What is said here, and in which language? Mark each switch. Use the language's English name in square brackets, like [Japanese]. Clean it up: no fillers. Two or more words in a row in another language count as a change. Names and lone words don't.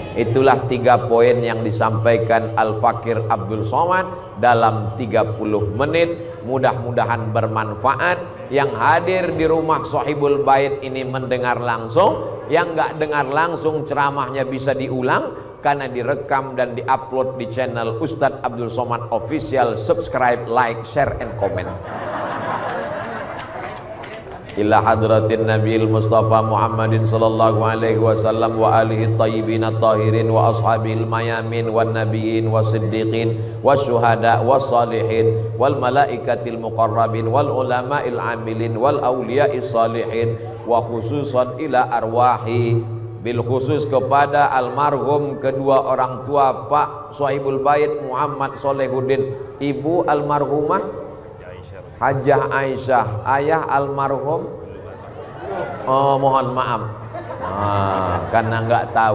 [Indonesian] Itulah 3 poin yang disampaikan Al-Fakir Abdul Somad dalam 30 menit. Mudah-mudahan bermanfaat. Yang hadir di rumah [Arabic] صاحب البيت [Indonesian] ini mendengar langsung, yang nggak dengar langsung ceramahnya bisa diulang karena direkam dan diupload di channel Ustadz Abdul Somad Official. [English] Subscribe, like, share, and comment. [Arabic] إلى حضرة النبي المصطفى محمد صلى الله عليه وسلم وآله الطيبين الطاهرين وأصحاب الميامين والنبيين والصديقين والشهداء والصالحين والملائكة المقربين والعلماء العاملين والأولياء الصالحين، وخصوصا إلى أرواح، بالخصوص [Indonesian] kepada almarhum kedua orang tua Pak Sohibul Bait Muhammad Solehuddin, ibu almarhumah Hajah Aisyah, ayah almarhum, oh mohon maaf, karena nggak tahu.